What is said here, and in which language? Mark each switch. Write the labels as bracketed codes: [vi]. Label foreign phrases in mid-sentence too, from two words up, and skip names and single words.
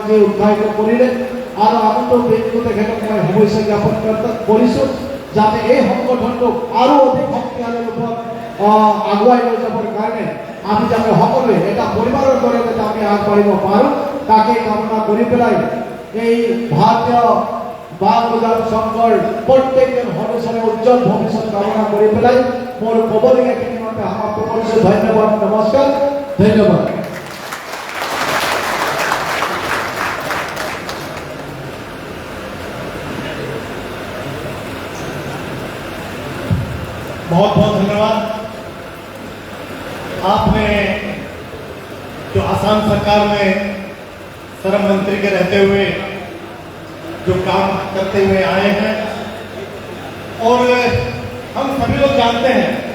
[as] যে উৎসাহিত কৰিলে আৰু আমন্ত্ৰণ ব্যক্তিগত তেখেতক মই শুভেচ্ছা জ্ঞাপন কৰিছো যাতে এই সংগঠনটোক আৰু অধিক শক্তিশালী ৰূপত আগুৱাই লৈ যাবৰ কাৰণে আমি যাতে সকলোৱে এটা পৰিবাৰৰ দৰে যাতে আমি আগবাঢ়িব পাৰোঁ তাকে কামনা কৰি পেলাই এই ভাৰতীয় বাল বজাৰ সংঘৰ প্ৰত্যেকজন সদস্যৰে উজ্জ্বল ভৱিষ্য কামনা কৰি পেলাই মোৰ কবলিয়াখিনি মাতে সমাপ্ত কৰিছোঁ ধন্যবাদ নমস্কাৰ ধন্যবাদ [hi] बहुत बहुत धन्यवाद आपने जो आसाम सरकार में श्रम मंत्री के रहते हुए जो काम करते हुए आए हैं और हम सभी लोग जानते हैं